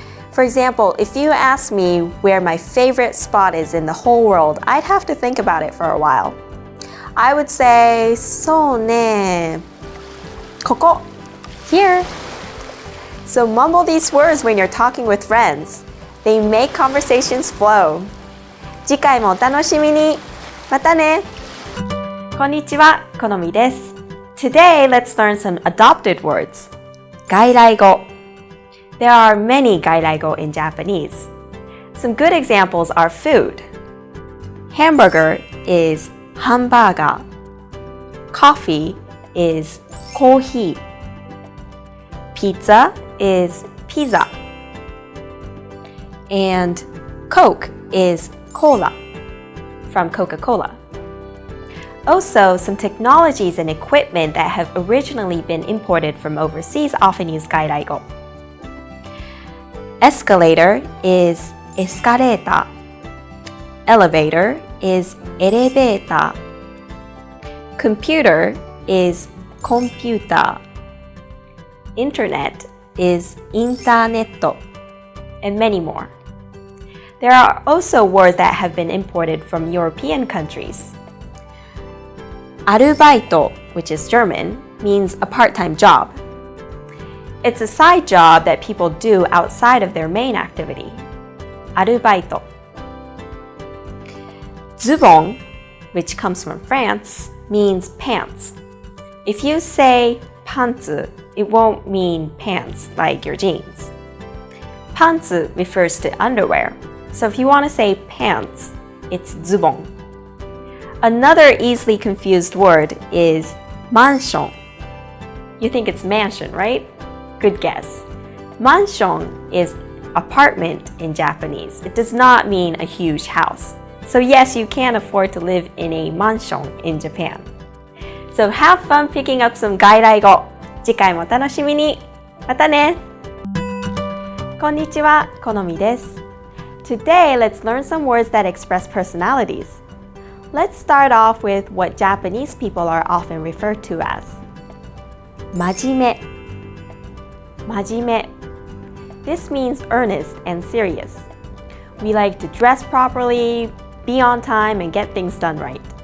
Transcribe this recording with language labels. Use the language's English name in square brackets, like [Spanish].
[English] For example, if you ask me where my favorite spot is in the whole world, I'd have to think about it for a while. I would say, [Japanese] そうね ここ [English] here. So mumble these words when you're talking with friends. They make conversations flow. [Japanese] 次回もお楽しみに。またね。こんにちは、このみです。 [English] Today, let's learn some adopted words. 外来語 There are many 外来語 in Japanese. Some good examples are food. Hamburger is ハンバーガー. Coffee is コーヒー. Pizza is ピザ. And Coke is cola from Coca-Cola. Also, some technologies and equipment that have originally been imported from overseas often use 外来語. Escalator is エスカレーター. Elevator is エレベーター. Computer is コンピューター. Internet is インターネット. And many more. There are also words that have been imported from European countries. アルバイト, which is German, means a part-time job. It's a side job that people do outside of their main activity. [Japanese] アルバイト. [English] ズボン, which comes from France, means pants. If you say パンツ, it won't mean pants like your jeans. パンツ refers to underwear. So if you want to say pants, it's ズボン. Another easily confused word is マンション. You think it's mansion, right? Good guess. マンション is apartment in Japanese. It does not mean a huge house. So yes, you can afford to live in a マンション in Japan. So have fun picking up some 外来語. [Japanese] 次回もお楽しみに。またね。こんにちは、このみです。 [English] Today, let's learn some words that express personalities. Let's start off with what Japanese people are often referred to as. 真面目. This means earnest and serious. We like to dress properly, be on time, and get things done right.